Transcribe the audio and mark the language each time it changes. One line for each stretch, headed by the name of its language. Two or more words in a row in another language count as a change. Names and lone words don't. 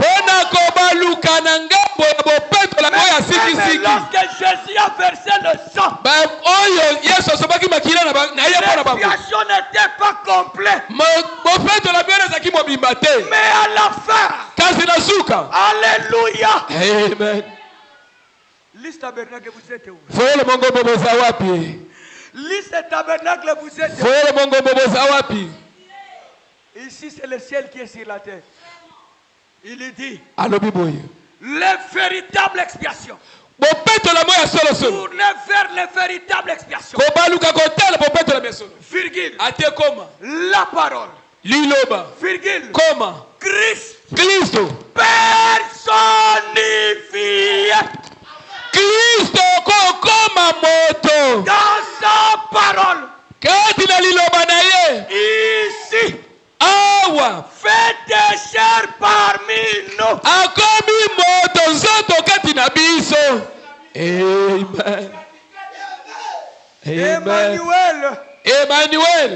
French: Même lorsque Jésus a versé le sang, l'expiation n'était pas complète. Mais à la fin, alléluia, Amen. Liste tabernacle, vous êtes où?
Lingala: Foyele mongo boboza wapi?
French: Liste tabernacle, vous êtes où?
Lingala: Foyele mongo boboza wapi?
French: Ici, c'est le ciel qui est sur la terre. Il est dit,
Lingala: Alobiboye.
French: les véritables expiations. Tournez vers les véritables expiations. Virgule. La parole.
Lingala: Liloba.
French: Virgule. Comment? Christ. Personnifié.
Lingala: Cristo kokoma moto.
French: Dans sa parole.
Lingala: Kati na liloba na ye.
French: Ici.
Lingala: Awa.
French: Faites chair parmi nous.
Lingala: Akomi moto nzoto kati na biso.
French: Amen. Emmanuel